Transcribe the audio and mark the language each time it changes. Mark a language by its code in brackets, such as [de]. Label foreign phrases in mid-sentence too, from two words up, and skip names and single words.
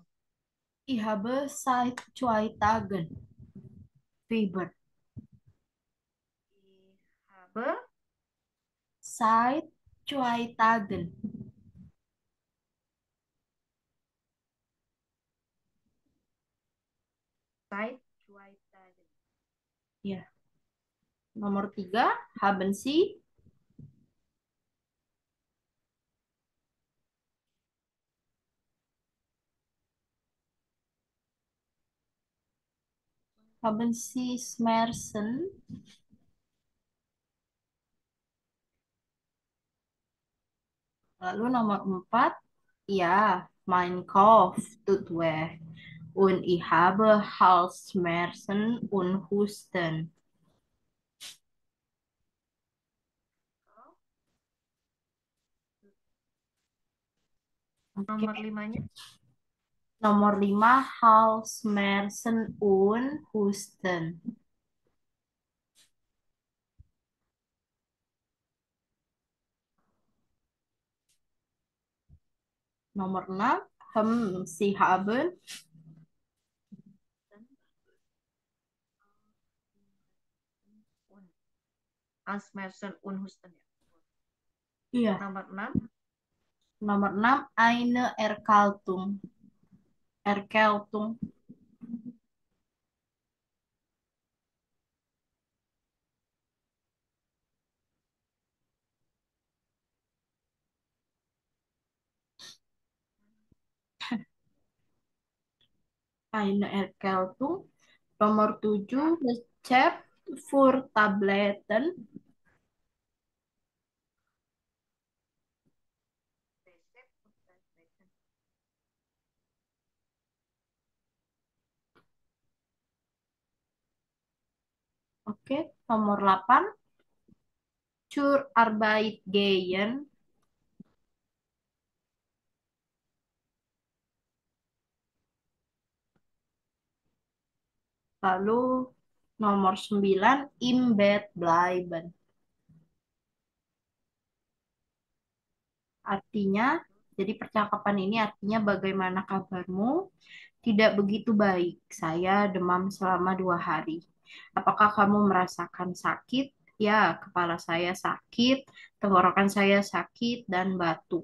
[de] Ich habe seit 2 Tagen Fieber. Ich habe Seit 2 Tagen. seit 2 Tagen. [id] Ya. Nomor 3, [de] haben Sie. Haben Sie Schmerzen? [id] Lalu nomor 4, ya, [de] mein Kopf tut weh. Und ich habe Halsschmerzen und Husten. [id] Oke. Nomor 5-nya Nomor 5, [de] Halsschmerzen und Husten. [id] Nomor 6, [de] Sie haben. und Asmersen und Husten. [id] Iya. Nomor 6 Nomor 6, [de] eine Erkältung. Erkältung. Eine Erkältung. [id] Nomor 7, [de] Rezept für Tabletten. [id] Oke, nomor 8, [de] Zur Arbeit gehen. [id] Lalu nomor 9, [de] im Bett bleiben. [id] Artinya, jadi percakapan ini artinya bagaimana kabarmu? Tidak begitu baik. Saya demam selama 2 hari. Apakah kamu merasakan sakit? Ya, kepala saya sakit, tenggorokan saya sakit, dan batuk.